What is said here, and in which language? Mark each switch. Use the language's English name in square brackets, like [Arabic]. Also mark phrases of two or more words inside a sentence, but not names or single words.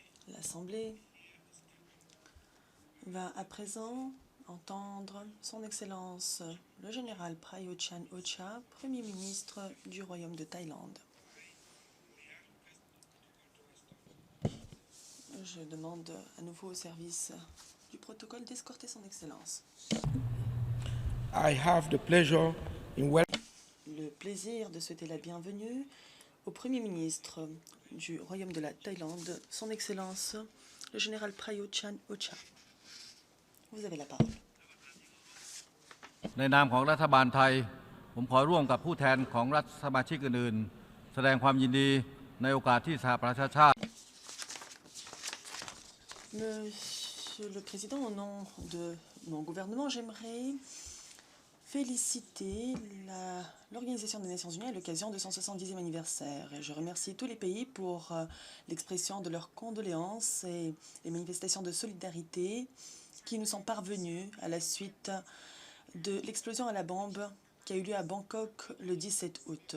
[French] L'Assemblée va à présent entendre Son Excellence le général Prayut Chan-o-cha, Premier ministre du Royaume de Thaïlande. Je demande à nouveau au service du protocole d'escorter Son Excellence. [English] I have the pleasure in [French] Le plaisir de souhaiter la bienvenue au Premier ministre du Royaume de la Thaïlande, Son Excellence le général Prayut Chan-o-cha. Vous avez la parole. [Thai] ในนามของรัฐบาลไทยผมขอร่วมกับผู้แทนของรัฐสมาชิกอื่นๆแสดงความยินดีในโอกาสที่สหประชาชาติ [French] Monsieur le Président, au nom de mon gouvernement, j'aimerais féliciter l'Organisation des Nations Unies à l'occasion de son 70e anniversaire. Et je remercie tous les pays pour l'expression de leurs condoléances et les manifestations de solidarité qui nous sont parvenues à la suite de l'explosion à la bombe qui a eu lieu à Bangkok le 17 août.